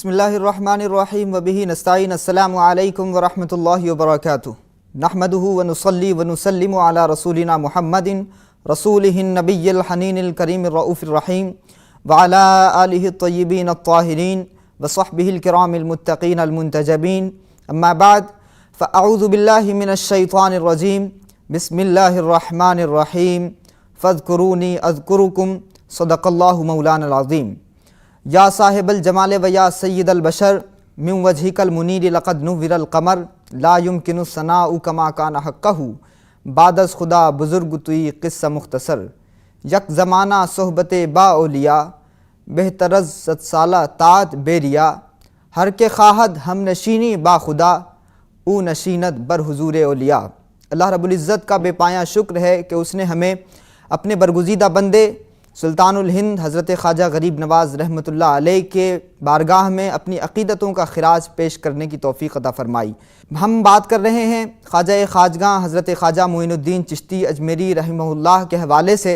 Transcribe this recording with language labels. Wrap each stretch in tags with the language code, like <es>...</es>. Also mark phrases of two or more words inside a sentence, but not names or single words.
<ar>بسم اللہ الرحمن الرحیم وبہ نستعین السلام علیکم ورحمۃ اللہ وبرکاتہ نحمدہ ونصلی ونسلم علی رسولنا محمد رسولہ النبی الحنین الکریم الرؤوف الرحیم وعلی آلہ الطیبین الطاہرین وصحبہ الکرام المتقین المنتجبین اما بعد فاعوذ باللہ من الشیطان الرجیم بسم اللہ الرحمن الرحیم فاذکرونی اذکرکم صدق اللہ مولانا العظیم یا صاحب الجمال و یا سید البشر من وجہک المنیر لقد نور القمر لا یمکن الثناء کما کان حقہ</ar> <fa>بعد از خدا بزرگ توی قصہ مختصر یک زمانہ صحبت با اولیاء بہتر از 100 سالہ طاعت بے ریا ہر کے خواہد ہم نشینی با خدا او نشینت بر حضور اولیاء۔</fa> <ur>اللہ رب العزت کا بے پایاں شکر ہے کہ اس نے ہمیں اپنے برگزیدہ بندے سلطان الہند حضرت خواجہ غریب نواز رحمۃ اللہ علیہ کے بارگاہ میں اپنی عقیدتوں کا خراج پیش کرنے کی توفیق عطا فرمائی۔ ہم بات کر رہے ہیں خواجہ خواجگاں حضرت خواجہ معین الدین چشتی اجمیری رحمہ اللہ کے حوالے سے۔</ur>